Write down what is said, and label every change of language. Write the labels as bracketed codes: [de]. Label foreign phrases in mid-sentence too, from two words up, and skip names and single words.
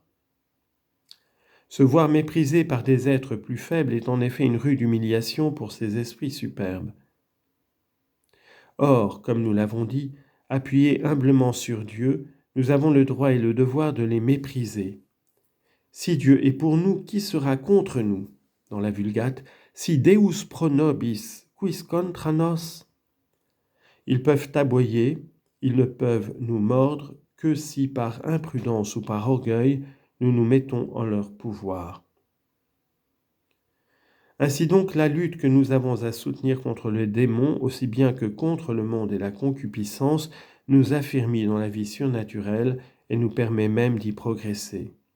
[fr] Se voir méprisé par des êtres plus faibles est en effet une rude humiliation pour ces esprits superbes. Or, comme nous l'avons dit, appuyés humblement sur Dieu, nous avons le droit et le devoir de les mépriser. Si Dieu est pour nous, qui sera contre nous? Dans la Vulgate, [la] si Deus pro nobis, quis contra nos? [fr] Ils peuvent aboyer, ils ne peuvent nous mordre que si par imprudence ou par orgueil, nous nous mettons en leur pouvoir. Ainsi donc, la lutte que nous avons à soutenir contre le démon, aussi bien que contre le monde et la concupiscence, nous affermit dans la vie surnaturelle et nous permet même d'y progresser.